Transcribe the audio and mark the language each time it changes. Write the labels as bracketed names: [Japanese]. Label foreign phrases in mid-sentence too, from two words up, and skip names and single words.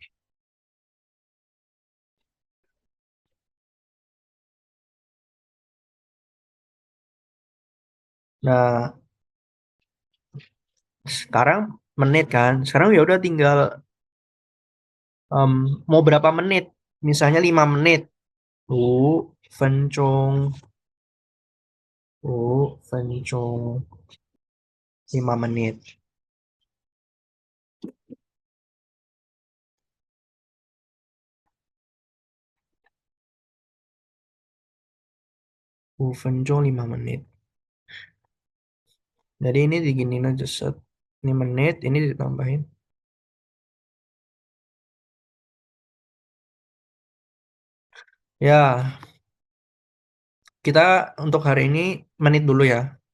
[Indonesian] Nah, sekarang menit kan. Sekarang ya udah tinggal mau berapa menit? Misalnya 5 menit. [Chinese] 5分钟. 5分钟. 5 menit. 5分钟 5 menit. [Indonesian] Jadi ini diginiin aja set. Ini menit, ini ditambahin. Ya, kita untuk hari ini menit dulu ya.